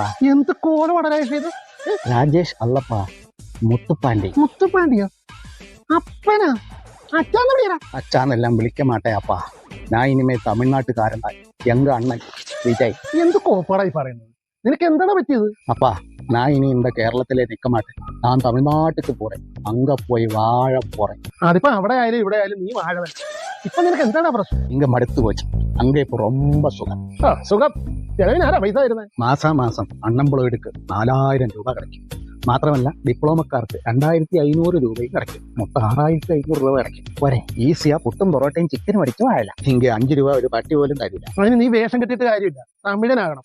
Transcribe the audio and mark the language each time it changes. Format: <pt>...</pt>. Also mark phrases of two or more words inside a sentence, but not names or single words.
<ml>എന്ത് കോലമാണ് രാജേഷ്? രാജേഷ് അല്ലപ്പാ, മുത്തുപ്പാണ്ടി. മുത്തുപ്പാണ്ടിയോ? അപ്പനാ? അച്ഛാന്ന് വിളിയടാ. അച്ഛാന്നെല്ലാം</ml> <ta>விளிக்க மாட்டே அப்பா.</ta> <ml>ഞാൻ ഇനിമേ തമിഴ്നാട്ടുകാരനായി</ml> <ta>எங்க அண்ணன்</ta> <ml>വിജയ്. എന്ത് കോപ്പാടായി പറയുന്നത്? നിനക്ക് എന്താണ് പറ്റിയത്?</ml> <ta>அப்பா நான் இனி இந்த கேரளத்திலே நிற்க மாட்டேன். நான் தமிழ்நாட்டுக்கு போறேன். அங்க போய் வாழ போறேன்.</ta> <ml>അതിപ്പോ അവിടെ ആയാലും ഇവിടെ ആയാലും നീ വാഴ തന്നെ. ഇപ്പൊ നിനക്ക് എന്താണ് പ്രശ്നം?</ml> <ta>இங்க மடுத்து போச்சு. அங்க இப்ப ரொம்ப சுகம்.</ta> <ml>സുഖം. ചെലവിനാരാ പൈസ തരുന്നത്? മാസം അൺഎംപ്ലോയിഡ്ക്ക് 4000 രൂപ கிடைக்கும். മാത്രമല്ല ഡിപ്ലോമക്കാർക്ക് 2500 രൂപയും கிடைക്കും. മൊത്തം 6500 രൂപ கிடைക്കും. പോരെ, ഈസിയാ പുട്ടും പൊറോട്ടയും ചിക്കനും അടിച്ചു വാഴല. ഇങ്ങ 5 രൂപ ഒരു പട്ടി പോലും തരില്ല. അതിന് നീ വേഷം കെട്ടിയിട്ട് കാര്യമില്ല. തമിഴനാകണം.</ml>